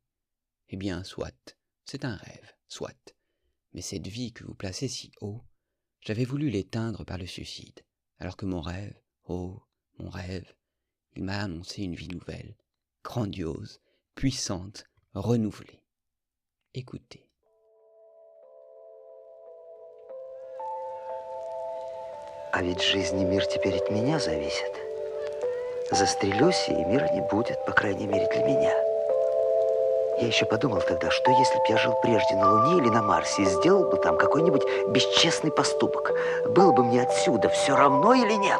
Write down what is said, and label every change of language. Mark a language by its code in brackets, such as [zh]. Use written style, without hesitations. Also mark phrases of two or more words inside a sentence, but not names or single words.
[fr] Eh bien, soit, c'est un rêve, soit. Mais cette vie que vous placez si haut, j'avais voulu l'éteindre par le suicide, alors que mon rêve, oh, mon rêve, il m'a annoncé une vie nouvelle, grandiose, puissante, renouvelée. Écoutez. [ru] А ведь жизнь и мир теперь от меня зависят. Застрелюсь, и мира не будет, по крайней мере, для меня. Я еще подумал тогда, что если б я жил прежде на Луне или на Марсе и сделал бы там какой-нибудь бесчестный поступок, было бы мне отсюда все равно или нет?